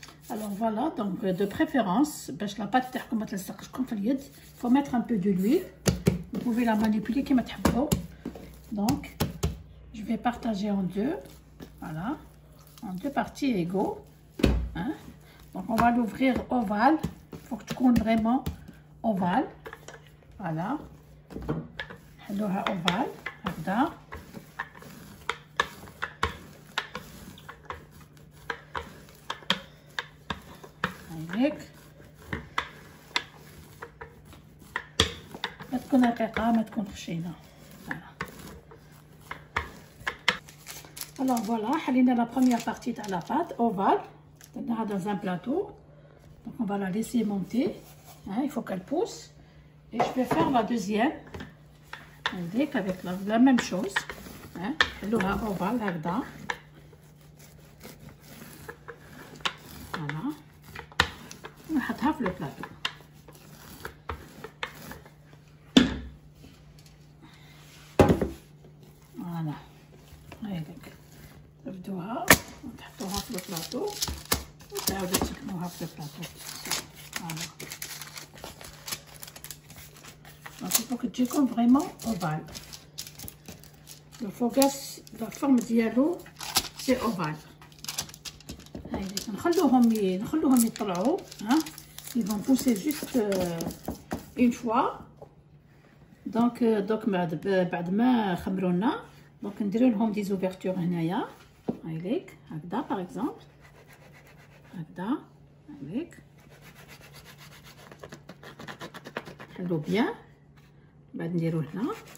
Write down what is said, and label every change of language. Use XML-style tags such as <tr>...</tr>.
<fr>Alors voilà, donc de préférence, باش la pâte</fr> <ar>تاعكم ما تلصقش في اليد,</ar> <fr>il faut mettre un peu de l'huile. Vous pouvez la manipuler</fr> <ar>كما تحبوا.</ar> <fr>Donc je vais partager en deux. Voilà. En deux parties égaux. Hein? Donc on va l'ouvrir ovale. Il faut que tu comptes vraiment ovale. Voilà.</fr> <ar>نحلوها ovale هكذا. هيك. ما تكون رقيقة ما تكون خشينة.</ar> <fr>Alors voilà,</fr> <ar>حلينا</ar> <fr>la première partie de la pâte ovale.</fr> <ar>درناها</ar> <fr>dans un plateau. Donc on va la laisser monter. Hein, il faut qu'elle pousse. Et je vais faire la deuxième avec la même chose.</fr> <ar>Hein, نحلوها ovale هكذا.</ar> <fr>Voilà.</fr> <ar>ونحطها في البلاطو. فوالا هايليك تبدوها وتحطوها في البلاطو وتعاودو تسكنوها في البلاطو. فوالا دونك</ar> <fr>il faut que</fr> <ar>تجيكم فريمون اوفال. لو فوغاس لا فورم ديالو سي اوفال. هايليك نخلوهم يطلعوا.</ar> <fr>ها ils vont pousser juste une fois.</fr> <ar>donc بعد ما خمرونا دونك نديرو لهم دي زوفرتور هنايا هايليك هكذا باغ اكزومبل هكذا هايليك نحلو بيان بعد نديرو هنا</ar>